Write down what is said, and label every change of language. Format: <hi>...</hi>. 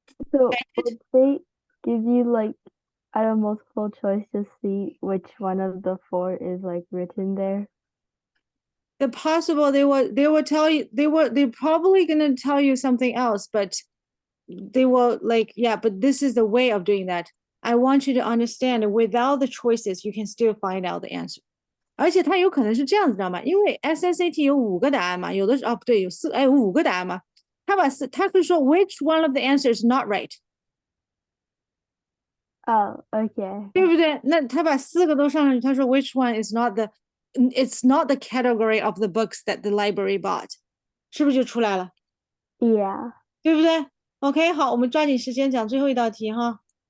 <en>So would they give you like out of multiple choice to see which one of the 4 is like written there? The possible they will tell you they're probably gonna tell you something else, but they will like, yeah, but this is the way of doing that. I want you to understand without the choices, you can still find out the answer.</en> <zh>而且它有可能是这样子，知道吗？因为 SSAT 有5个答案嘛，有的不对，有5个答案嘛。他可以说</zh> <en>which one of the answers not right， Oh, okay.</en> <zh>对不对？那他把4个都上上去，他说</zh> <en>which one is not it's not the category of the books that the library bought，</en> <zh>是不是就出来了？</zh> <en>Yeah.</en> <zh>对不对 ？OK， 好，我们抓紧时间讲最后一道题哈。</zh>